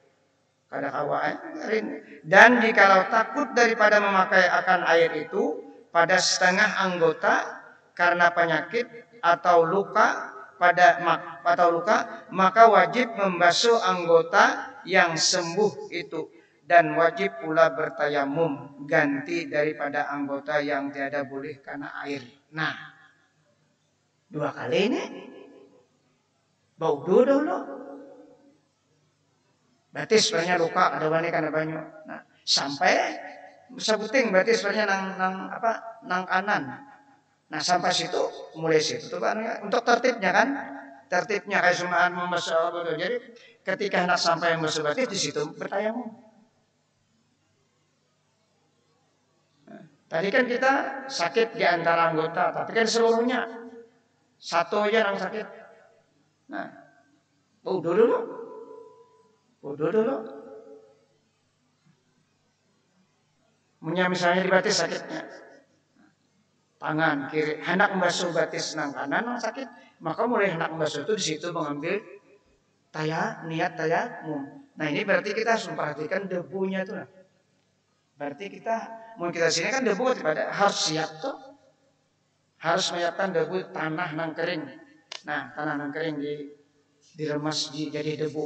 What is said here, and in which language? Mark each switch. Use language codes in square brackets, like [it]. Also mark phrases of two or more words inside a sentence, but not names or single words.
[id] Dan jikalau takut daripada memakai akan air itu pada setengah anggota karena penyakit atau luka maka wajib membasuh anggota yang sembuh itu, dan wajib pula bertayamum ganti daripada anggota yang tiada boleh karena air. Nah, 2 kali ini bau dulu. Berarti sebenarnya luka ada wani karena banyu. Nah, sampai sebuting berarti sebenarnya nang kanan. Nah, sampai situ mulai situ tuh untuk tertibnya kan. Tertibnya kayak semaan membasuh. Jadi ketika hendak sampai membasuh berarti di situ bertayamum. Tadi kan kita sakit di antara anggota, tapi kan seluruhnya satu aja yang sakit. Nah, wudu dulu. Misalnya di batis sakitnya, tangan kiri hendak membasuh batis nang kanan nang sakit, maka mulai hendak membasuh itu di situ mengambil niat tayamum. Nah, ini berarti kita harus memperhatikan debunya itu. Berarti kita mau kita sini kan debu harus siap tuh. Harus menyiapkan debu tanah nang kering. Nah, tanah nang kering diremas jadi debu.